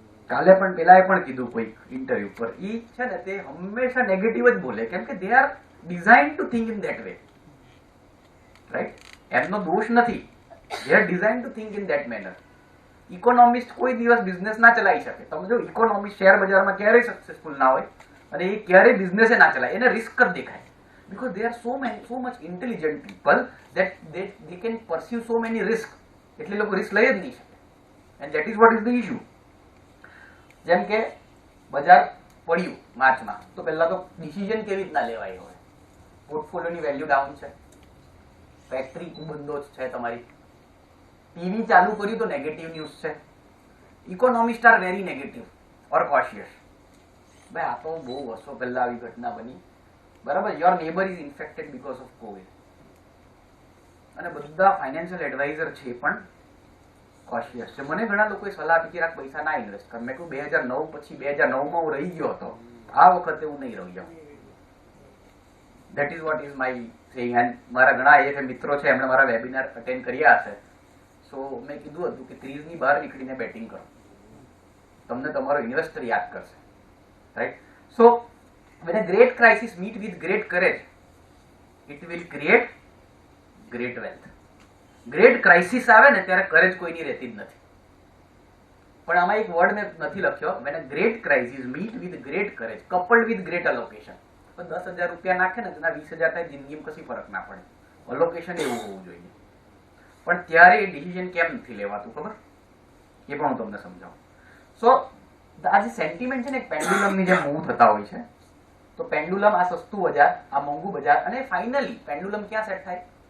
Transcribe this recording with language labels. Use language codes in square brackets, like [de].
[gu] કાલે પણ પેલાએ પણ કીધું કોઈ ઇન્ટરવ્યુ પર, ઈ છે ને તે હંમેશા નેગેટિવ જ બોલે, કેમ કે [en] They are design to think in that way, right? [gu] એમનો દોષ નથી, [en] They are design to think in that manner. [gu] Economist કોઈ દિવસ બિઝનેસ ના ચલાવી શકે. તમે જો ઇકોનોમિસ્ટ શેર બજારમાં ક્યારેય સક્સેસફુલ ના હોય, અને એ ક્યારેય બિઝનેસે ના ચલાવે, એને રિસ્ક જ દેખાય. [en] Because they are so much intelligent people that they can pursue so many risk. [gu] એટલે લોકો રિસ્ક લઈ જ નહીં શકે. [en] And that is what is the issue. [gu] જેમ કે બજાર પડ્યું માર્ચમાં, તો પહેલા તો ડિસિઝન કેવી રીતના લેવાય હોય? પોર્ટફોલિયોની વેલ્યુ ડાઉન છે, ફેક્ટરી બંધો છે તમારી, ટીવી ચાલુ કર્યું તો નેગેટિવ ન્યૂઝ છે. [en] Economist are very negative or cautious. [gu] ભાઈ આ તો બહુ વર્ષો પહેલા આવી ઘટના બની, બરાબર? [en] Your neighbour is infected because of Covid. [gu] અને બધા ફાઇનાન્શિયલ એડવાઇઝર છે પણ કોશિયસ છે. મને ઘણા લોકોએ સલાહ આપી કે રાખ પૈસા ના ઇન્વેસ્ટ કર. મેં કહ્યું 2009 પછી 2009માં હું રહી ગયો હતો, આ વખતે હું નહીં રહી જાઉં. [en] That is what is my saying. [gu] And મારા ઘણા આઈએફએ મિત્રો છે, એમણે મારા વેબિનાર અટેન્ડ કર્યા હશે. સો મેં કીધું હતું કે 30 ની બહાર નીકળીને બેટિંગ કરો. તમને તમારો ઇન્વેસ્ટર યાદ કરશે, right? [en] So when a great crisis meet with great courage, it will create great wealth. [gu] Great crisis આવે ને ત્યારે કરેજ કોઈની રહેતી જ નથી. પણ આમાં એક વર્ડ મેં નથી લખ્યો. [en] when a great crisis meet with great courage coupled with great allocation. [gu] પણ 10,000 રૂપિયા નાખે ને તેના 20,000 થાય, જિંદગીમાં કશી ફરક ના પડે. અલોકેશન એવું હોવું જોઈએ. પણ ત્યારે એ ડિસિઝન કેમ નથી લેવાતું ખબર? એ પણ હું તમને સમજાવું. સો આ જે સેન્ટિમેન્ટ છે ને, એક પેન્ડુલમની જેમ મૂવ થતા હોય છે. તો પેન્ડુલમ આ સસ્તું બજાર, આ મોંઘું બજાર, અને ફાઇનલી પેન્ડુલમ ક્યાં સેટ થાય?